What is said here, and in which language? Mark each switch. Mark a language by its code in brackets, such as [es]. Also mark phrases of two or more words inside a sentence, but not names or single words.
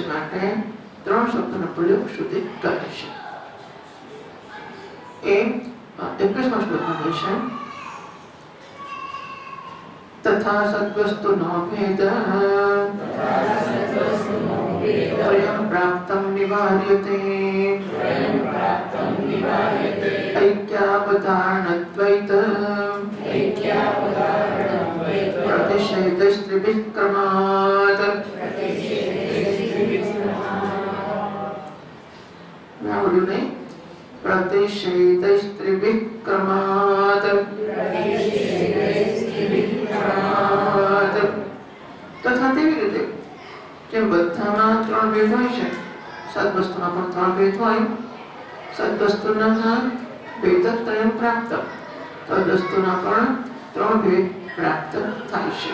[gu] માટે ત્રણ શબ્દનો પ્રયોગ સુધી કરે છે. એ 21મા શ્લોકમાં છે તથા સદ્વસ્તુ નો ભેદ [sa] ત્રયં પ્રાપ્તં નિવાર્યતે ऐक्यावधारणद्वैत प्रतिषेधस्त्रिविक्रमात् [gu] प्रतिषेधस्त्रिविक्रमात् તથા તેવી રીતે જેમ બધામાં ત્રણ ભેદ હોય છે, સદવસ્તુમાં પણ ત્રણ ભેદ હોય. સદવસ્તુના ભેદત્રયં પ્રાપ્ત, તદવસ્તુના પણ ત્રણ ભેદ પ્રાપ્ત થાય છે.